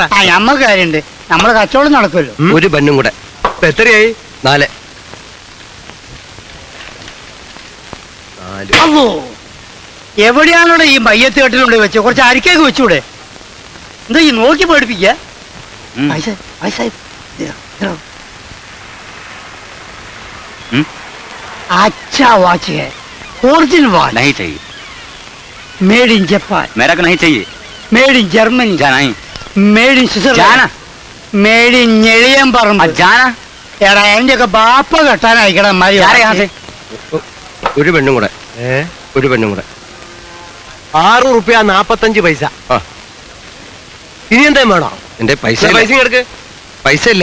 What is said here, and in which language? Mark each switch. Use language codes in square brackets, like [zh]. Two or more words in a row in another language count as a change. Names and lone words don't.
[ml] ആ ഞമ്മക്ക് കാര്യണ്ട്, നമ്മളെ കച്ചവടം നടക്കുമല്ലോ. ഒരു ബന്നും കൂടെ. ഇപ്പൊ എത്രയായി? 4. അല്ലോ, എവിടെയാണോടെ ഈ മയ്യത്ത് കെട്ടിലുണ്ട് വെച്ച് കുറച്ച് അരിക്കേക്ക് വെച്ചൂടെ? എന്താ ഈ നോക്കി പേടിപ്പിക്ക? [hi] अच्छा वॉच है, ओरिजिनल वॉच. नहीं चाहिए. [en] made in Japan. [hi] मेरा को नहीं चाहिए. [en] made in Germany. [hi] जाना ही. [en] made in Switzerland. [hi] जाना. [en] made in ഞെളിയം പറമ്പ്. [hi] जाना. [ml] എടാ എന്റെ ഒക്കെ ബാപ്പ കെട്ടാനായിക്കടാ മാരി. ഒരു പെണ്ണും കൂടെ. ഒരു പെണ്ണും കൂടെ. 6 റുപ്യ 45 പൈസ. ഇനി എന്താ വേണോ? എന്റെ പൈസ പൈസ എടുക്ക്. പൈസ ഇല്ല.